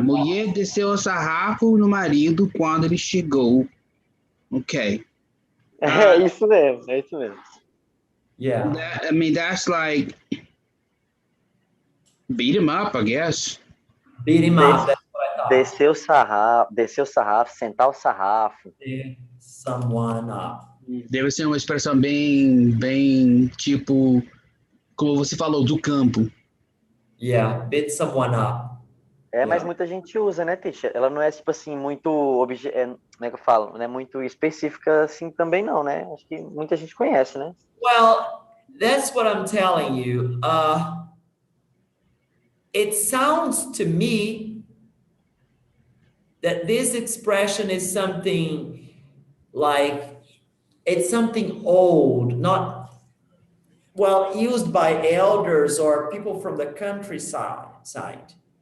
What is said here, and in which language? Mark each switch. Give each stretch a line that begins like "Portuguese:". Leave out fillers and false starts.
Portuguese: Mulher desceu o sarrafo no marido quando ele chegou. Ok. É isso mesmo, é isso mesmo.
English: Yeah. I mean, that's like beat him up, I guess. Beat him up. That's what I thought.
Portuguese: Descer o sarrafo, sentar o sarrafo.
English: Beat someone up.
Portuguese: Deve ser uma expressão bem tipo, como você falou, do campo.
English: Yeah, beat someone up.
Portuguese: É, mas
English: Yeah.
Portuguese: muita gente usa, né, Tisha? Ela não é, tipo assim, muito... como é que eu falo? Não é muito específica assim também, não, né? Acho que muita gente conhece, né?
English: Well, that's what I'm telling you. It sounds to me that this expression is something like it's something old, not well used by elders or people from the countryside.